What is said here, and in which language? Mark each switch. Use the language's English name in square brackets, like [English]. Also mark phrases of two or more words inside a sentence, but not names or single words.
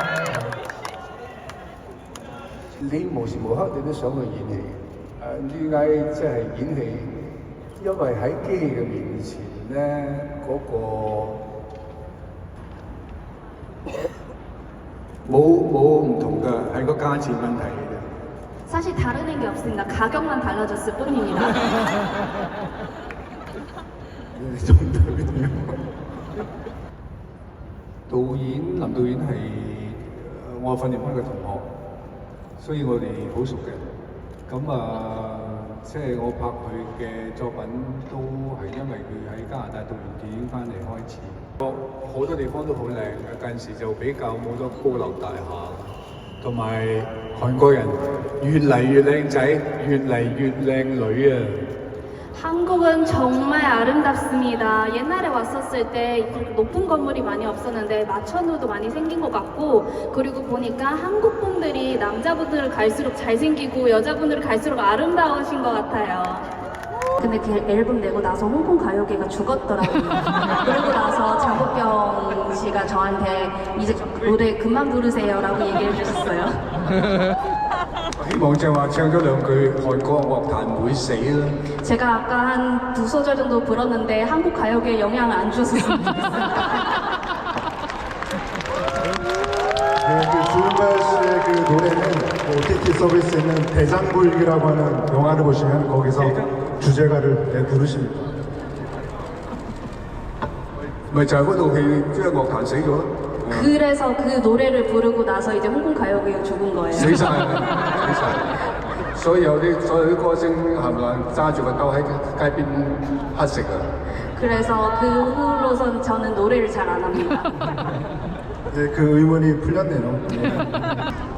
[Cantonese] 你無時無刻你都想去演戲，點解即係演戲？因為喺機器嘅面前咧，嗰、冇唔同嘅，係個價錢問題嘅啫。 [Korean] 사실 다른 게 없습니다. 가격만 달라졌을 뿐입니다. 네, 정답이네요. [Cantonese] 導演林導演係我訓練班嘅同學，所以我哋好熟嘅。咁即係我拍佢嘅作品都係因為佢喺加拿大讀完電影翻嚟開始。好多地方都好靚嘅，近時就比較冇咗高樓大廈，同埋韓國人越嚟越靚仔，越嚟越靚女啊！ [Korean] 한국은 정말 아름답습니다. 옛날에 왔었을 때 높은 건물이 많이 없었는데 마천루도 많이 생긴 것 같고, 그리고 보니까 한국 분들이 남자분들을 갈수록 잘생기고 여자분들을 갈수록 아름다우신 것 같아요. 근데 그 앨범 내고 나서 홍콩 가요계가 죽었더라고요. 그러고 나서 장국경 씨가 저한테 이제 노래 그만 부르세요라고 얘기해 주셨어요. [Cantonese] 希望正話唱咗兩句韓國樂壇唔會死啦。 [Korean] 제가 아까 한 2소절 정도 불었는데 한국 가요계에 영향을 안 줬으면 좋겠어요. 네, 그 조윤발 씨의 그 노래는 OTT 서비스에 있는 대장부일기라고 하는 영화를 보시면 거기서 주제가를 부르십니다. [Cantonese] 咪就係嗰套戲將樂壇死咗咯。 [Korean] 그래서 그 노래를 부르고 나서 이제 홍콩 가요계가 죽은 거예요. [Cantonese] 死晒，死晒。所有啲歌星冚唪唥揸住個兜喺街邊乞食啊！ [Korean] 그래서 그 후로선 저는 노래를 잘 안 합니다. 네, 그 의문이 풀렸네요. 네.